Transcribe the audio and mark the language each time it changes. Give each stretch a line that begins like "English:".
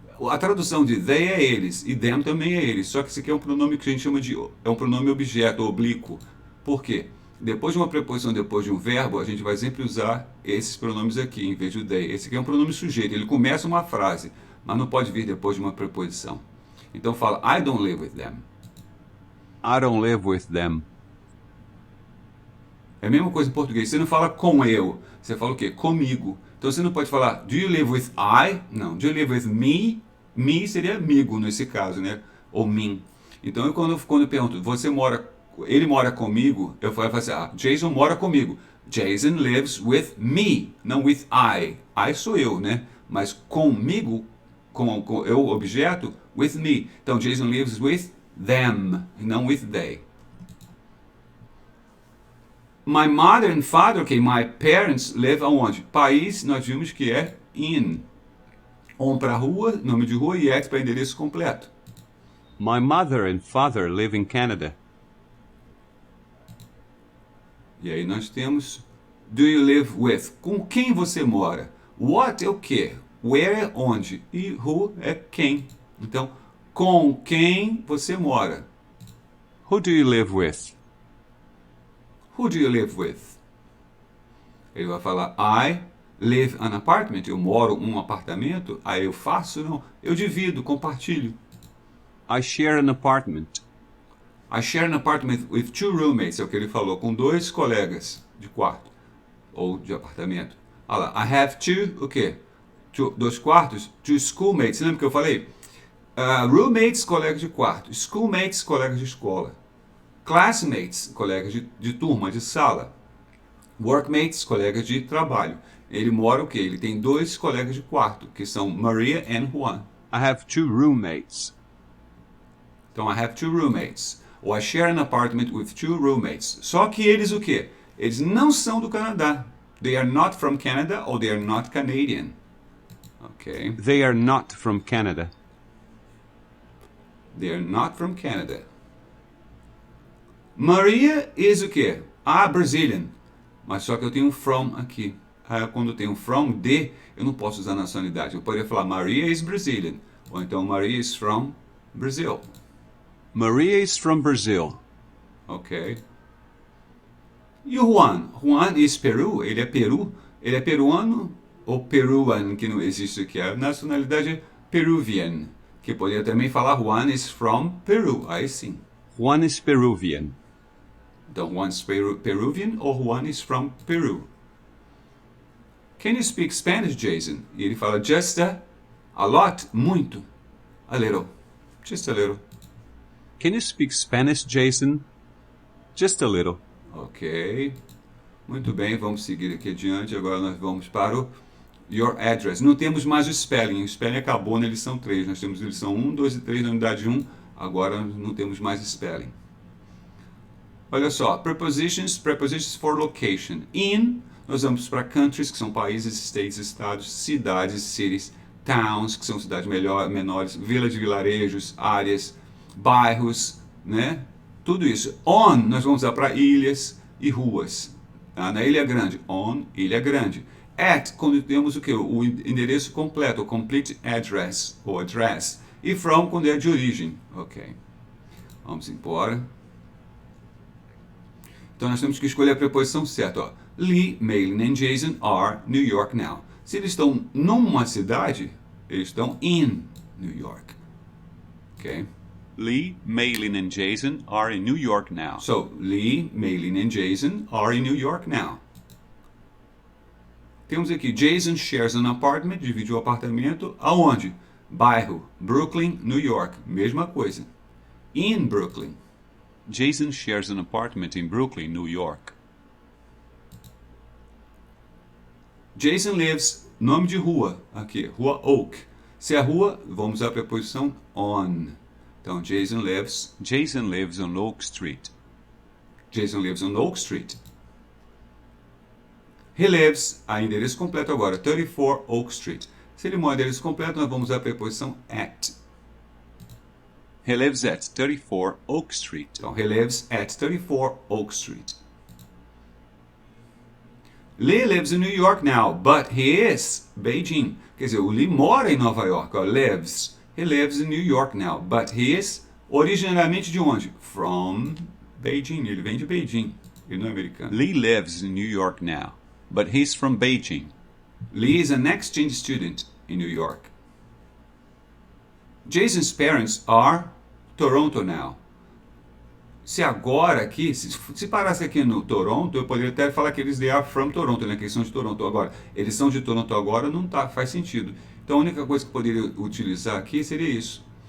Portuguese: A tradução de they é eles, e them também é eles. Só que esse aqui é um pronome que a gente chama de... é um pronome objeto, oblíquo. Por quê? Depois de uma preposição, depois de um verbo, a gente vai sempre usar esses pronomes aqui, em vez do they. Esse aqui é um pronome sujeito, ele começa uma frase, mas não pode vir depois de uma preposição. Então fala,
English: I don't live with them. I don't live with them.
Portuguese: É a mesma coisa em português. Você não fala com eu. Você fala o quê? Comigo. Então você não pode falar
English: do you live with I?
Portuguese: Não.
English: Do you live with me?
Portuguese: Me seria amigo nesse caso, né? Ou mim. Então quando eu pergunto, ele mora comigo? Eu falo assim, Jason mora comigo.
English: Jason lives with me, não with I. I
Portuguese: sou eu, né? Mas comigo, com eu, objeto,
English: with me. Então Jason lives with them, não with they. My mother and father, okay, my parents live
Portuguese: aonde? País, nós vimos que é in. On para rua, nome de rua, e at para endereço completo.
English: My mother and father live in Canada.
Portuguese: E aí nós temos
English: do you live with?
Portuguese: Com quem você mora? What é o quê? Where é onde? E who é quem. Então, com quem você mora?
English: Who do you live with? Who do you live with?
Portuguese: Ele vai falar,
English: I live an apartment.
Portuguese: Eu moro em um apartamento. Aí eu faço, não. Eu divido, compartilho.
English: I share an apartment. I share an apartment with two roommates.
Portuguese: É o que ele falou, com dois colegas. de quarto ou de apartamento. Olha lá,
English: I have two,
Portuguese: o quê? 2 quartos, 2 schoolmates. Lembra que eu falei? Roommates, colegas de quarto. Schoolmates, colegas de escola. Classmates, colegas de turma, de sala. Workmates, colegas de trabalho. Ele mora o quê? Ele tem 2 colegas de quarto, que são Maria and Juan.
English: I have 2 roommates. Então, I have 2 roommates. Ou I share an apartment with 2 roommates.
Portuguese: Só que eles o quê? Eles não são do Canadá.
English: They are not from Canada or they are not Canadian. Ok? They are not from Canada. They are not from Canada. Maria is
Portuguese: o quê?
English: Brazilian.
Portuguese: Mas só que eu tenho um from aqui. Quando eu tenho um from de, eu não posso usar nacionalidade. Eu poderia falar
English: Maria is Brazilian. Ou então Maria is from Brazil. Maria is from Brazil.
Portuguese: Ok. E o Juan?
English: Juan is Peru.
Portuguese: Ele é Peru. Ele é peruano ou peruan, que não existe aqui. A nacionalidade é Peruvian. Que poderia também falar
English: Juan is from Peru.
Portuguese: Aí sim.
English: Juan is Peruvian. Então, Juan is Peruvian
Portuguese: ou
English: Juan is from Peru. Can you speak Spanish, Jason?
Portuguese: E ele fala
English: just a lot,
Portuguese: muito.
English: A little. Just a little. Can you speak Spanish, Jason? Just a little. Ok.
Portuguese: Muito bem, vamos seguir aqui adiante. Agora nós vamos para o your address. Não temos mais o spelling. O spelling acabou na lição 3. Nós temos lição 1, 2 e 3 na unidade 1. Agora não temos mais spelling. Olha só.
English: Prepositions for location.
Portuguese: In, nós vamos para countries, que são países, states, estados, cidades, cities, towns, que são cidades menores, village, vilarejos, áreas, bairros, né? Tudo isso. On, nós vamos usar para ilhas e ruas. Tá? Na Ilha Grande, on, Ilha Grande. At, quando temos o quê? O endereço completo, o
English: complete address,
Portuguese: ou address. E from, quando é de origem. Ok. Vamos embora. Então nós temos que escolher a preposição certa. Ó.
English: Lee, Maylin and Jason are New York now.
Portuguese: Se eles estão numa cidade, eles estão in New York. Ok?
English: Lee, Maylin and Jason are in New York now. So, Lee, Maylin and Jason are in New York now.
Portuguese: Temos aqui,
English: Jason shares an apartment,
Portuguese: divide o apartamento, aonde? Bairro, Brooklyn, New York. Mesma coisa. In Brooklyn.
English: Jason shares an apartment in Brooklyn, New York.
Portuguese: Jason lives, nome de rua, aqui, Rua Oak. Se é rua, vamos usar a preposição on.
English: Então, Jason lives on Oak Street. Jason lives on Oak Street. He lives,
Portuguese: a endereço completo agora, 34 Oak Street. Se ele mora em endereço completo, nós vamos usar a preposição at.
English: He lives at 34 Oak Street. Então, he lives at 34 Oak Street. Lee lives in New York now, but he is Beijing.
Portuguese: Quer dizer, o Lee mora em Nova York, ó, lives.
English: He lives in New York now, but he is
Portuguese: originalmente de onde? From Beijing. Ele vem de Beijing. Ele não é americano.
English: Lee lives in New York now, but he's from Beijing. Lee is an exchange student in New York. Jason's parents are Toronto now.
Portuguese: Se agora aqui, se parasse aqui no Toronto, eu poderia até falar que eles
English: are from Toronto,
Portuguese: né? Que eles são de Toronto agora. Eles são de Toronto agora, não faz sentido. Então a única coisa que eu poderia utilizar aqui seria isso.